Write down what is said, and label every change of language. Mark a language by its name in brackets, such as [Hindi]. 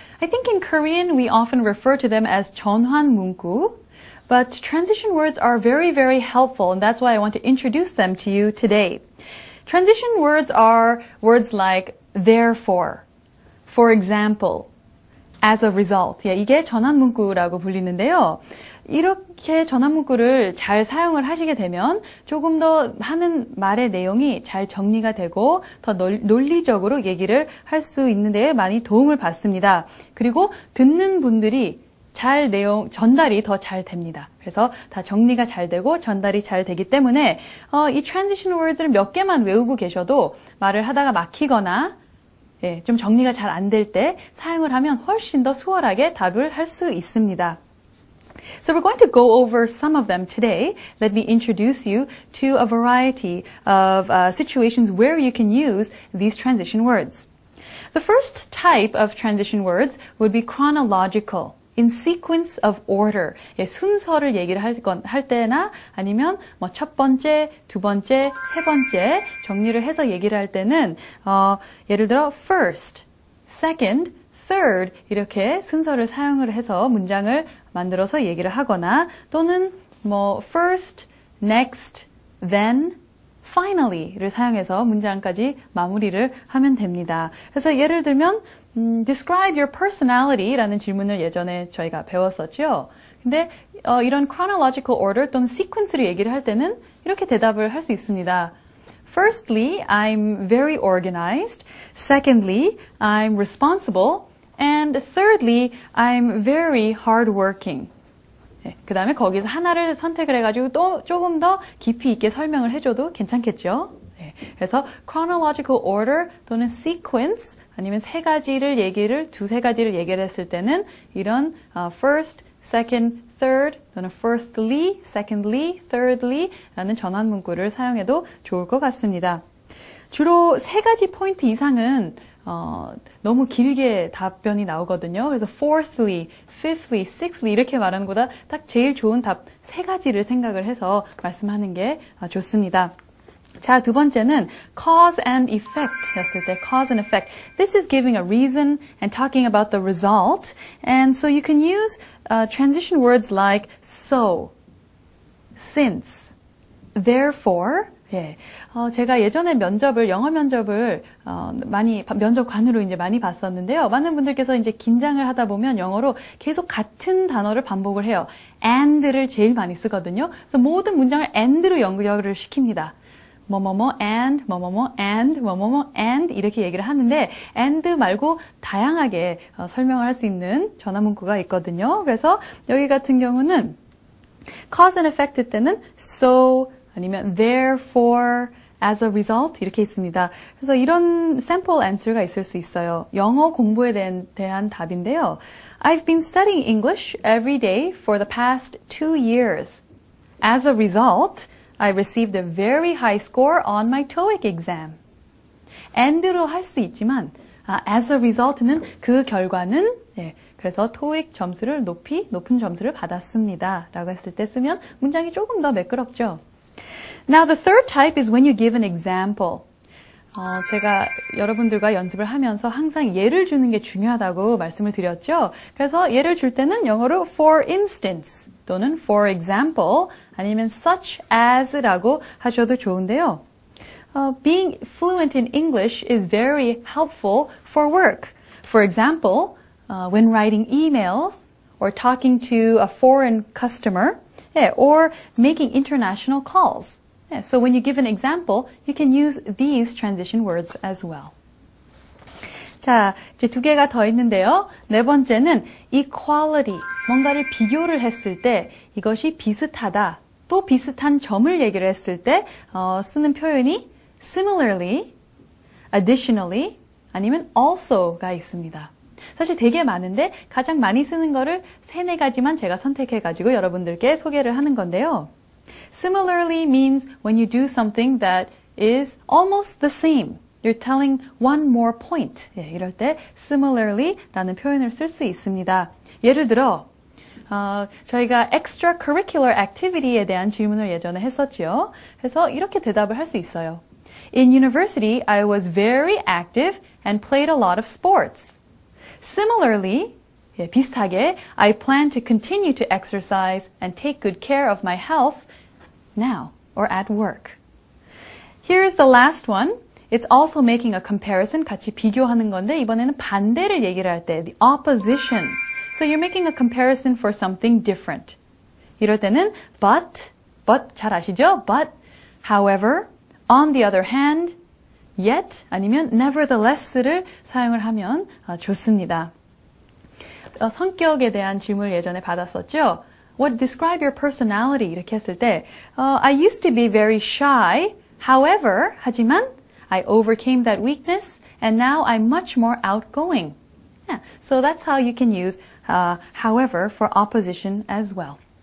[English] I think in Korean, we often refer to them as [Korean] 전환 문구, [English] but transition words are very, very helpful, and that's why I want to introduce them to you today. Transition words are words like therefore, for example, as a result. [Korean] 이게 전환 문구라고 불리는데요. 이렇게 전환 문구를 잘 사용을 하시게 되면 조금 더 하는 말의 내용이 잘 정리가 되고 더 논리적으로 얘기를 할 수 있는 데 많이 도움을 받습니다. 그리고 듣는 분들이 전달이 더 잘 됩니다. 그래서 다 정리가 잘 되고 전달이 잘 되기 때문에 이 transition words를 몇 개만 외우고 계셔도 말을 하다가 막히거나 좀 정리가 잘 안 될 때 사용을 하면 훨씬 더 수월하게 답을 할 수 있습니다. [English] So we're going to go over some of them today. Let me introduce you to a variety of situations where you can use these transition words. The first type of transition words would be chronological, in sequence of order. [Korean] 순서를 얘기를 할 때나 아니면 첫 번째, 두 번째, 세 번째 정리를 해서 얘기를 할 때는 예를 들어 first, second, third 이렇게 순서를 사용을 해서 문장을 만들어서 얘기를 하거나 또는 first, next, then, finally를 사용해서 문장까지 마무리를 하면 됩니다. 그래서 예를 들면 [English] describe your personality [Korean] 라는 질문을 예전에 저희가 배웠었죠. 근데 이런 chronological order 또는 sequence를 얘기를 할 때는 이렇게 대답을 할 수 있습니다. [English] Firstly, I'm very organized. Secondly, I'm responsible. And thirdly, I'm very hardworking. [Korean] 그 다음에 거기서 하나를 선택을 해가지고 또 조금 더 깊이 있게 설명을 해줘도 괜찮겠죠. 그래서 chronological order 또는 sequence 아니면 두세 가지를 얘기를 했을 때는 이런 first, second, third 또는 firstly, secondly, thirdly 라는 전환 문구를 사용해도 좋을 것 같습니다. 주로 3가지 포인트 이상은 너무 길게 답변이 나오거든요. 그래서 fourthly, fifthly, sixthly 이렇게 말하는 것보다 딱 제일 좋은 답 3가지를 생각을 해서 말씀하는 게 좋습니다. 자, 두 번째는 cause and effect 였을 때 cause and effect. [English] This is giving a reason and talking about the result. And so you can use transition words like so, since, therefore. [Korean] 제가 예전에 영어 면접을 면접관으로 이제 많이 봤었는데요. 많은 분들께서 이제 긴장을 하다 보면 영어로 계속 같은 단어를 반복을 해요. and를 제일 많이 쓰거든요. 그래서 모든 문장을 and로 연결을 시킵니다. 뭐뭐뭐 and, 뭐뭐뭐 and, 뭐뭐뭐 and 이렇게 얘기를 하는데 and 말고 다양하게 설명을 할 수 있는 전화 문구가 있거든요. 그래서 여기 같은 경우는 cause and effect 때는 so 아니면 therefore, as a result 이렇게 있습니다. 그래서 이런 sample answer가 있을 수 있어요. 영어 공부에 대한 답인데요. [English] I've been studying English every day for the past 2 years. As a result, I received a very high score on my TOEIC exam. [Korean] and로 할 수 있지만 as a result는 그 결과는 그래서 TOEIC 점수를 높은 점수를 받았습니다. 라고 했을 때 쓰면 문장이 조금 더 매끄럽죠. [English] Now the third type is when you give an example. [Korean] 제가 여러분들과 연습을 하면서 항상 예를 주는 게 중요하다고 말씀을 드렸죠. 그래서 예를 줄 때는 영어로 for instance 또는 for example 아니면 such as라고 하셔도 좋은데요. [English] Being fluent in English is very helpful for work. For example, when writing emails or talking to a foreign customer or making international calls. So when you give an example, you can use these transition words as well. [Korean] 자, 이제 두 개가 더 있는데요. 네 번째는 equality, 뭔가를 비교를 했을 때 이것이 비슷하다, 또 비슷한 점을 얘기를 했을 때 쓰는 표현이 similarly, additionally, 아니면 also가 있습니다. 사실 되게 많은데 가장 많이 쓰는 거를 3-4가지만 제가 선택해가지고 여러분들께 소개를 하는 건데요. [English] Similarly means when you do something that is almost the same. You're telling one more point. [Korean] 이럴 때 similarly 라는 표현을 쓸 수 있습니다. 예를 들어 저희가 extracurricular activity에 대한 질문을 예전에 했었죠. 그래서 이렇게 대답을 할 수 있어요. [English] In university, I was very active and played a lot of sports. Similarly, [Korean] 비슷하게, [English] I plan to continue to exercise and take good care of my health now or at work. Here's the last one. It's also making a comparison, [Korean] 같이 비교하는 건데 이번에는 반대를 얘기를 할 때, [English] the opposition. So you're making a comparison for something different. [Korean] 이럴 때는 but 잘 아시죠? But, however, on the other hand, yet 아니면 nevertheless를 사용을 하면 좋습니다. 성격에 대한 질문을 예전에 받았었죠. [English] What describe your personality? [Korean] 이렇게 했을 때 [English] I used to be very shy. However, [Korean] 하지만 [English] I overcame that weakness and now I'm much more outgoing. Yeah, so that's how you can use however for opposition as well.